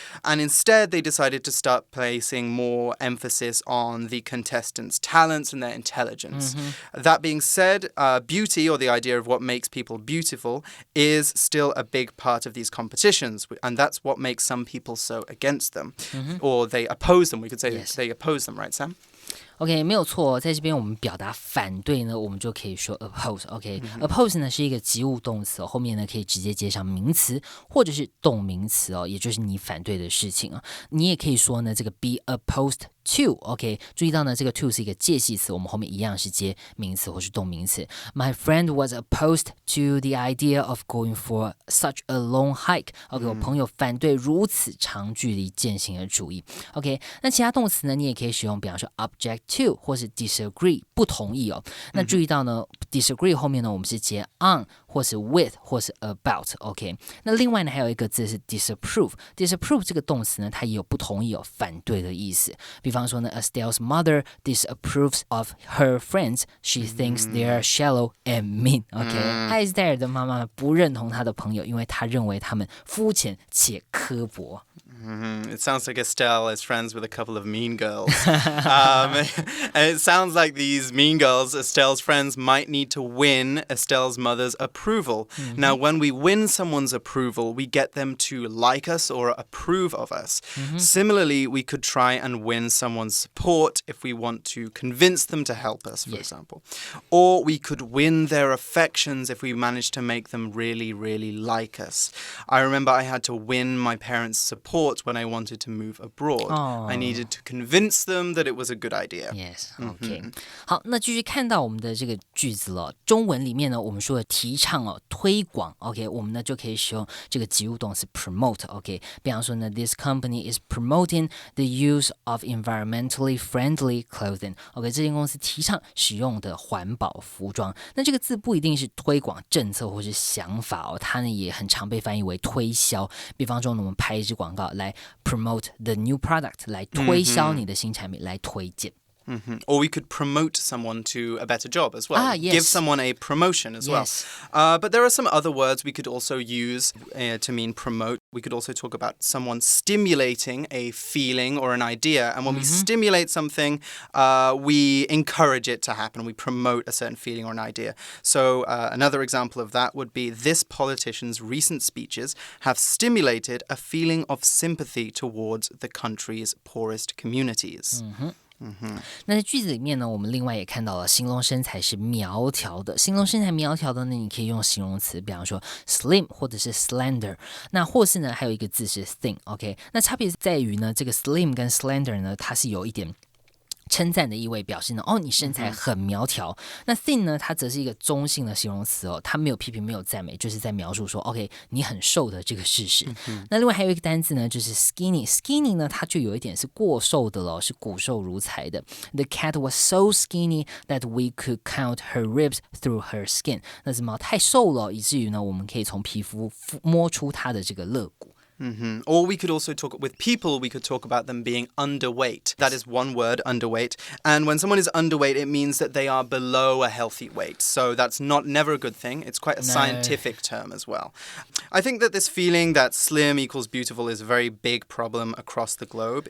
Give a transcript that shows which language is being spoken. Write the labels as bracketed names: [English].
[English] And instead, they decided to start placing more emphasis on the contestants' talents and their intelligence. That being said, beauty, or the idea of what makes people beautiful, is still a big part of these competitions. And that's what makes some people so against them. Or they oppose them. We could say they oppose them, right, Sam? [Chinese] OK, 没有错，在这边我们表达反对呢，我们就可以说 oppose。OK，oppose 呢是一个及物动词后面呢可以直接接上名词或者是动名词也就是你反对的事情你也可以说呢这个 [English] be opposed to。 [Chinese] OK， 注意到呢这个 to 是一个介系词，我们后面一样是接名词或是动名词。 [English] My friend was opposed to the idea of going for such a long hike。OK， [Chinese] 我朋友反对如此长距离健行的主义。 OK， 那其他动词呢，你也可以使用，比方说 [English] object to [Chinese] 或是 disagree 不同意那注意到呢 disagree 后面呢我们是接 on 或是 with 或是 about。OK， 那另外呢还有一个字是 disapprove。disapprove 这个动词呢它也有不同意反对的意思。比方说呢 [English] Estelle's mother disapproves of her friends. She thinks they are shallow and mean. [Chinese] OK， 艾斯戴尔的妈妈不認同她的朋友，因為她認為他們膚淺且刻薄。 [English] It sounds like Estelle is friends with a couple of mean girls. And it sounds like these mean girls, Estelle's friends, might need to win Estelle's mother's approval. Now, when we win someone's approval, we get them to like us or approve of us. Similarly, we could try and win someone's support if we want to convince them to help us, for example. Or we could win their affections if we manage to make them really, really like us. I remember I had to win my parents' support when I wanted to move abroad. I needed to convince them that it was a good idea. Yes, OK. [Chinese] 好，那继续看到我们的这个句子了。中文里面呢，我们说的提倡推广 OK， 我们呢就可以使用这个及物动词 promote OK。比方说呢 [English] ，This company is promoting the use of environmentally friendly clothing. [Chinese] OK， 这间公司提倡使用的环保服装。那这个字不一定是推广政策或是想法它呢也很常被翻译为推销。比方说呢，我们拍一支广告来 [English] promote the new product [Chinese] 来推销你的新产品来推荐。 [English] Or we could promote someone to a better job as well. Yes. Give someone a promotion as well. But there are some other words we could also use to mean promote. We could also talk about someone stimulating a feeling or an idea. And when we stimulate something, we encourage it to happen. We promote a certain feeling or an idea. So another example of that would be this politician's recent speeches have stimulated a feeling of sympathy towards the country's poorest communities. [Chinese] 那在句子里面呢，我们另外也看到了形容身材是苗条的。形容身材苗条的呢，你可以用形容词，比方说 slim 或者是 slender。那或是呢，还有一个字是 thin。OK， 那差别在于呢，这个 slim 跟 slender 呢，它是有一点称赞的意味，表示呢，你身材很苗条。那 thin 呢，它则是一个中性的形容词哦，它没有批评，没有赞美，就是在描述说 ，OK， 你很瘦的这个事实。那另外还有一个单字呢，就是 skinny。skinny 呢，它就有一点是过瘦的了，是骨瘦如柴的。 [English] The cat was so skinny that we could count her ribs through her skin。 [Chinese] 那只猫太瘦了，以至于呢，我们可以从皮肤摸出它的这个肋骨。 [English] Or we could also talk with people, we could talk about them being underweight. That is one word, underweight. And when someone is underweight, it means that they are below a healthy weight. So that's never a good thing. It's quite a scientific term as well. I think that this feeling that slim equals beautiful is a very big problem across the globe.